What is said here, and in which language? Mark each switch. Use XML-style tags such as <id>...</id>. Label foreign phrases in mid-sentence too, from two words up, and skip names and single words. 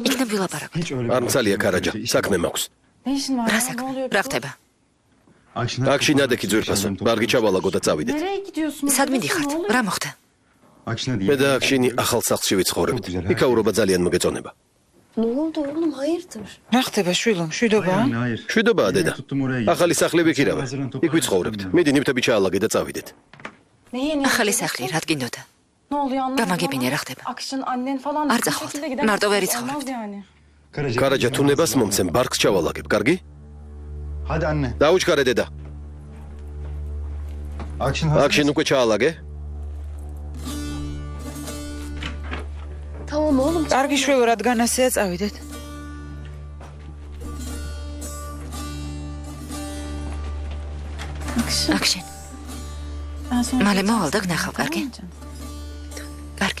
<ka>İkna ვილაპარაკოთ.</ka> <tr>Hiç öyle</tr> <ka>არ მცალია ქარაჯა, საქმე მაქვს.</ka> <tr>Ne işin var?</tr> <ka>რა</ka> <tr>ya? Ne</tr> <ka>საქმე?</ka> <tr>oluyor?</tr> <ka>რა ხდება? აქ შინადექი ძვირფასო, ბარგი ჩავალაგო და წავიდეთ.</ka> <tr>Nereye gidiyorsunuz?</tr> <ka>სად</ka> <tr>Nasıl,</tr> <ka>მიდიხართ?</ka> <tr>ne oluyor?</tr> <ka>რა მოხდა? მე და აქ შინი ახალ სახლში ვიცხოვრობთ. იქაურობა ძალიან მოგეწონება.</ka> <tr>Ne oldu oğlum hayırdır?</tr> <ka>რა ხდება შვილო? შვიდობა?</ka> <tr>Hayır.</tr> <ka>შვიდობაა დედა.</ka> <tr>Tuttum oraya gittim.</tr> <ka>ახალი სახლი ვიქირავე. იქ ვიცხოვრობთ. მიდი ნივთები ჩაალაგე და წავიდეთ.</ka> <tr>Ne yeni?</tr> <ka>ახალი სახლი, რა გინდოდა?</ka> <tr>Ne oluyor anlamadım.</tr> <ka>Გამაგებინე, ama რა ხდება?</ka> <tr>Akşin annen falan.</tr> <ka>არ</ka> <tr>bir</tr> <ka>წახვალთ.</ka> <tr>şekilde gidemezsin.</tr> <ka>მარტო ვერ</ka> <tr>Olmaz</tr> <ka>იცხოვრებთ.</ka> <tr>yani.</tr> <ka>ქარაჯა თუ ნებას მომცემ, ბარგს ჩავალაგებ, კარგი?</ka> <tr>Hadi anne.</tr> <ka>დაუჩქარე დედა. აქ შენ უკვე ჩაალაგე?</ka> <tr>Tamam oğlum.</tr> <ka>კარგი შვილო, რადგან ასეა, წავიდეთ. აქ შენ. მალე მოვალ და გნახავ, კარგი? კარგი.</ka>